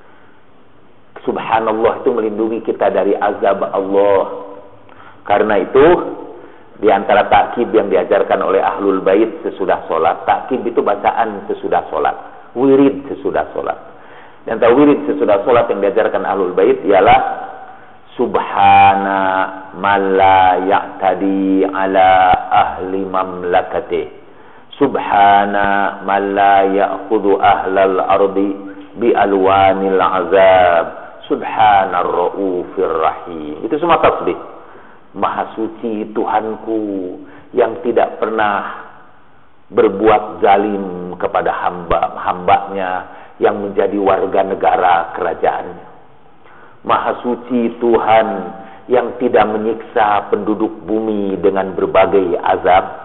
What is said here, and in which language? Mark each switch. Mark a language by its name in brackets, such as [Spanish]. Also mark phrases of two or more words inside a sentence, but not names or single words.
[Indonesian] Subhanallah itu melindungi kita dari azab Allah. Karena itu, di antara takkib yang diajarkan oleh [Arabic] أهل البيت [Indonesian] sesudah sholat, takkib itu bacaan sesudah sholat, wirid sesudah sholat. Di antara wirid sesudah sholat yang diajarkan ahlul bait ialah [Arabic] سبحان من لا يعتدي على أهل مملكته سبحان من لا يأخذ أهل الأرض بألوان العذاب سبحان الرؤوف الرحيم. [Indonesian] Itu semua tasbih. Maha suci Tuhanku yang tidak pernah berbuat zalim kepada hamba-hambanya yang menjadi warga negara kerajaannya. Maha suci Tuhan yang tidak menyiksa penduduk bumi dengan berbagai azab.